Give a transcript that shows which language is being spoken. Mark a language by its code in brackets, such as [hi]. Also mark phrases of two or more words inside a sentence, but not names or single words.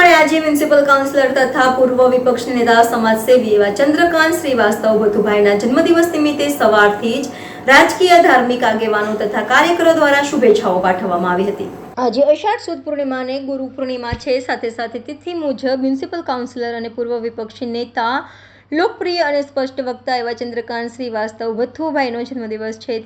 [gu] માજી [en] municipal councillor [gu] તથા પૂર્વ વિપક્ષ નેતા સમાજસેવી એવં ચંદ્રકાંત શ્રીવાસ્તવ ભથુભાઈના જન્મદિવસ નિમિત્તે સવારથી જ રાજકીય ધાર્મિક આગેવાનો તથા કાર્યકરો દ્વારા શુભેચ્છાઓ પાઠવવામાં આવી હતી। આજે અષાઢ સુદ પૂર્ણિમાને ગુરુ પૂર્ણિમા છે। સાથે સાથે તિથિ મુજબ [en] municipal councillor [gu] અને પૂર્વ વિપક્ષી નેતા લોકપ્રિય અને સ્પષ્ટ વક્તા એવા ચંદ્રકાંત શ્રીવાસ્તવ ભથ્થુભાઈનો જન્મદિવસ છે।